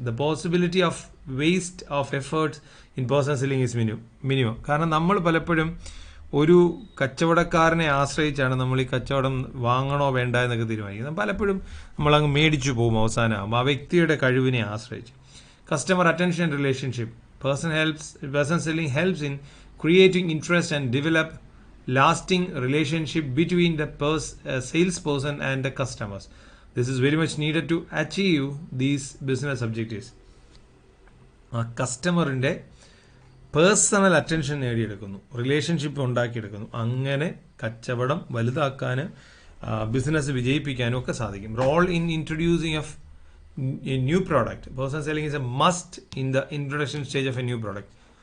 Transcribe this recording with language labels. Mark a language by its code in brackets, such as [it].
[en] The possibility of waste of efforts in personal selling is minimum. [ml] കാരണം നമ്മൾ പലപ്പോഴും ഒരു കച്ചവടക്കാരനെ ആശ്രയിച്ചാണ് നമ്മൾ ഈ കച്ചവടം വാങ്ങണോ വേണ്ട എന്നൊക്കെ തീരുമാനിക്കുന്നത്. പലപ്പോഴും നമ്മളങ്ങ് മേടിച്ചു പോകും അവസാനമാകുമ്പോൾ ആ വ്യക്തിയുടെ കഴിവിനെ ആശ്രയിച്ച്. [en] Customer attention relationship. Person selling helps in creating interest and develop lasting relationship between the salesperson and the customers. This is very much needed to achieve these business objectives. [ml] ആ കസ്റ്റമറിൻ്റെ പേഴ്സണൽ അറ്റൻഷൻ നേടിയെടുക്കുന്നു, റിലേഷൻഷിപ്പ് ഉണ്ടാക്കിയെടുക്കുന്നു. അങ്ങനെ കച്ചവടം വലുതാക്കാനും business വിജയിപ്പിക്കാനും ഒക്കെ സാധിക്കും. [en] Role in introducing of a new product. Personal selling is a must in the introduction stage of a new product.